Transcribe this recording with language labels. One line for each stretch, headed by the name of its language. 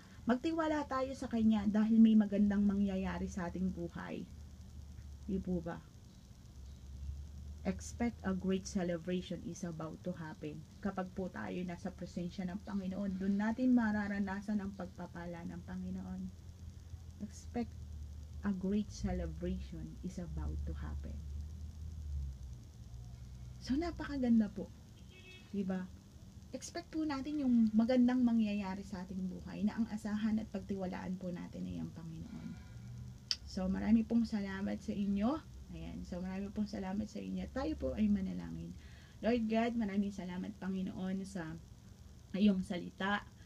Filipino: Magtiwala tayo sa Kanya dahil may magandang mangyayari sa ating buhay. Di po ba?
English: Expect a great celebration is about to happen.
Filipino: Kapag po tayo nasa presensya ng Panginoon, doon natin mararanasan ang pagpapala ng Panginoon.
English: Expect a great celebration is about to happen.
Filipino: So, napakaganda po. Diba? Expect po natin yung magandang mangyayari sa ating buhay na ang asahan at pagtiwalaan po natin ay ang Panginoon. So, marami pong salamat sa inyo. Ayan. So, marami pong salamat sa inyo. Tayo po ay manalangin. Lord God, maraming salamat, Panginoon, sa iyong salita.